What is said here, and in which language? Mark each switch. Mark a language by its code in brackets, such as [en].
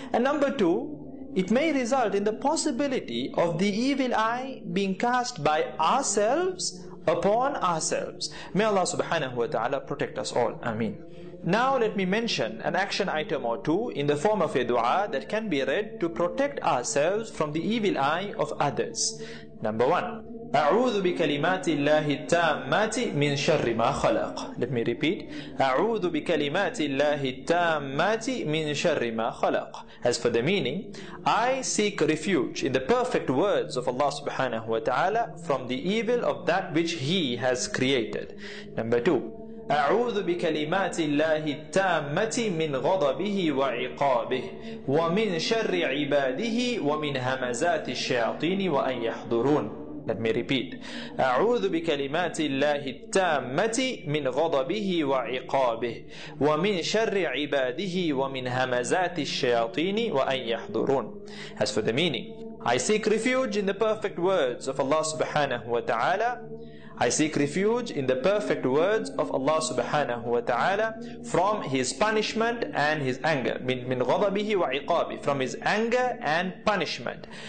[en] And number two, it may result in the possibility of the evil eye being cast by ourselves upon ourselves. May Allah subhanahu wa ta'ala protect us all. Ameen. Now let me mention an action item or two in the form of a dua that can be read to protect ourselves from the evil eye of others. Number one, [ar] أعوذ بكلمات الله التامات من شر ما خلق. [en] Let me repeat. [ar] أعوذ بكلمات الله التامات من شر ما خلق. [en] As for the meaning, I seek refuge in the perfect words of Allah subhanahu wa ta'ala from the evil of that which He has created. Number two, [ar] أعوذ بكلمات الله التامة من غضبه وعقابه ومن شر عباده ومن همزات الشياطين وأن يحضرون. [en] Let me repeat. [ar] أعوذ بكلمات الله التامة من غضبه وعقابه ومن شر عباده ومن همزات الشياطين وأن يحضرون. [en] As for the meaning, I seek refuge in the perfect words of Allah subhanahu wa ta'ala. I seek refuge in the perfect words of Allah subhanahu wa ta'ala from His punishment and His anger. [ar] Min ghadabihi wa iqabi, [en] from His anger and punishment.